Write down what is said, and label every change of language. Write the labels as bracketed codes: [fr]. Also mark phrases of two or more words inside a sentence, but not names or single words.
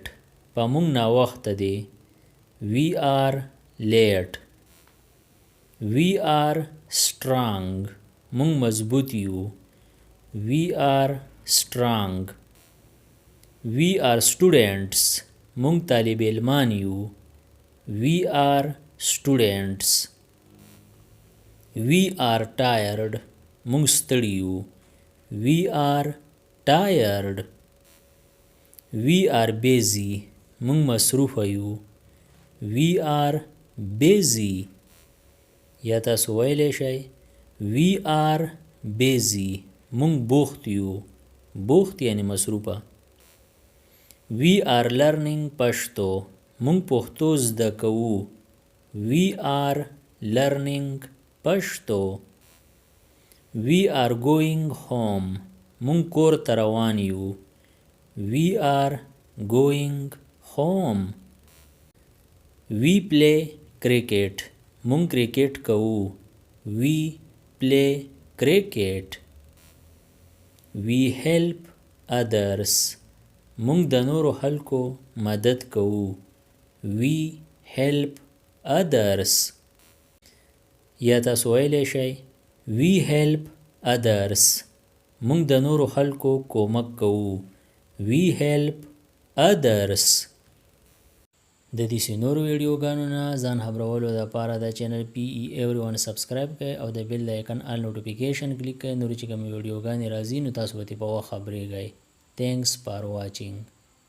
[ps] په مونږ ناوخته دی. [en] We are late. We are strong. [ps] مونږ مضبوط یو. [en] We are strong. We are students. [ps] مونږ طالب علمان یو. [en] We are students. We are tired. [ps] مونږ ستړي یو. [en] We are tired. We are busy. [ps] مونږ مصروف یو. [en] We are busy. [ps] یا تاسو ویلی شئ [en] We are busy. [ps] مونږ بوخت یو. بوخت یعنی مصروفه. [en] We are learning پښتو. [ps] مونږ پښتو زده کوو. [en] We are learning پښتو. We are going home. [ps] مونږ کور ته روان یو. [en] We are going home. We play cricket. [ps] مونږ کرکټ کوو. [en] We play cricket. We help others. [ps] مونږ د نورو خلکو مدد کوو. [en] We help others. [ps] یا تاسو ویلی شئ [en] We help others. [ps] مونږ د نورو خلکو کومک کوو. [en] We help others. [ps] د دې نورو ویډیوګانو نه ځان خبرولو دپاره د چینل PE Everyone سبسکرایب کړئ او د بیل د آیکن [en] all notification [ps] کلیک کړئ. نورې چې کومې ویډیوګانې راځي نو تاسو به ترې په وخت خبریږئ. [en] Thanks for watching.